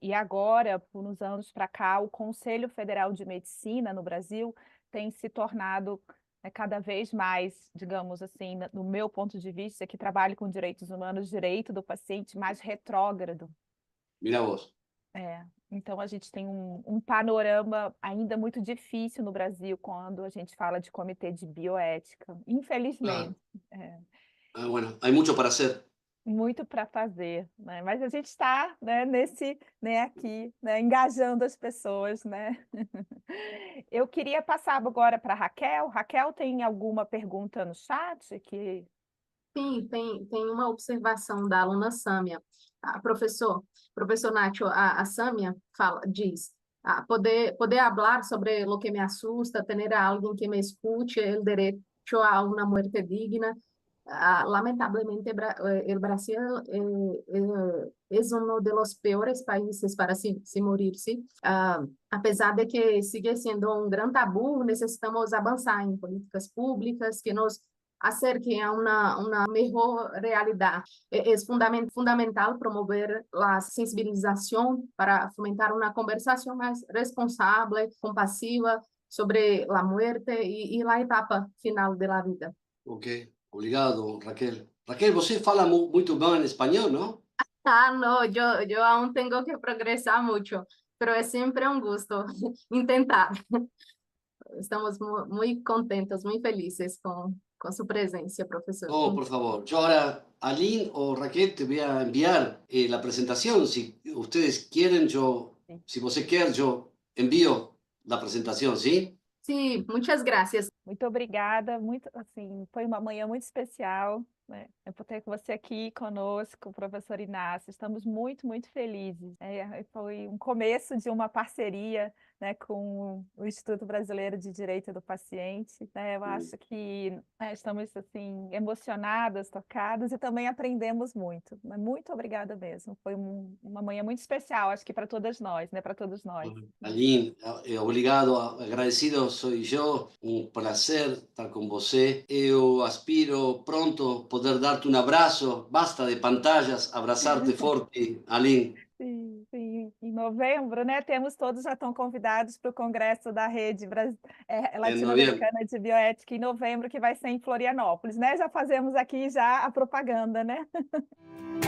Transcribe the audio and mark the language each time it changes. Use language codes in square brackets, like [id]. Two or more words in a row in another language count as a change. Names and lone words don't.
[pt] E agora, por uns anos para cá, o Conselho Federal de Medicina no Brasil tem se tornado cada vez mais, digamos assim, no meu ponto de vista, que trabalho com direitos humanos, direito do paciente mais retrógrado. [es] Mira vos. [pt] Então a gente tem um panorama ainda muito difícil no Brasil quando a gente fala de comitê de bioética, Claro. infelizmente. [es] Ah, bueno, hay mucho para hacer. [pt] muito para fazer, né? Mas a gente está, né, aqui, né, engajando as pessoas, né? Eu queria passar agora para Raquel. Raquel, tem alguma pergunta no chat que Sim, tem uma observação da aluna Sâmia. Professor Nacho, a Sâmia diz, [es] poder hablar sobre lo que me asusta, tener a alguien que me escuche, el derecho a una muerte digna. Lamentablemente, el Brasil es uno de los peores países para se morir-se. [pt] Apesar de que sigue sendo um grande tabu, necessitamos avançar em políticas públicas que nos acerquem a uma melhor realidade. É fundamental promover a sensibilização para fomentar uma conversação mais responsável, compassiva sobre a morte e a etapa final da vida. Ok, obrigado, Raquel. Raquel, você fala muito bem espanhol, não? [es] No, yo aún tengo que progresar mucho, pero es siempre un gusto intentar. Estamos muy contentos, muy felices con su presencia, profesor. Oh, por favor. Yo ahora, Aline o Raquel, te voy a enviar la presentación. Si ustedes quieren, si vos quieres, yo envío la presentación, ¿sí? Sí, muchas gracias. [pt] Muito obrigada, muito assim, foi uma manhã muito especial, né? Eu por ter você aqui conosco, professor Inácio. Estamos muito, muito felizes. Foi um começo de uma parceria, né, com o Instituto Brasileiro de Direito do Paciente, né? Eu acho que estamos assim emocionadas, tocadas e também aprendemos muito. Muito obrigada mesmo. Foi uma manhã muito especial, acho que para todas nós, né? Para todos nós. Aline, obrigado, [es] agradecido soy yo, un placer estar con você. Eu aspiro pronto poder darte un abrazo, basta de pantallas, abrazarte forte, Aline. [pt] Sim, sim. Em novembro, né? Todos já estão convidados para o Congresso da Rede [es] En noviembre. [pt] Latino-Americana de Bioética em novembro, que vai ser em Florianópolis, né? Já fazemos aqui já a propaganda, né?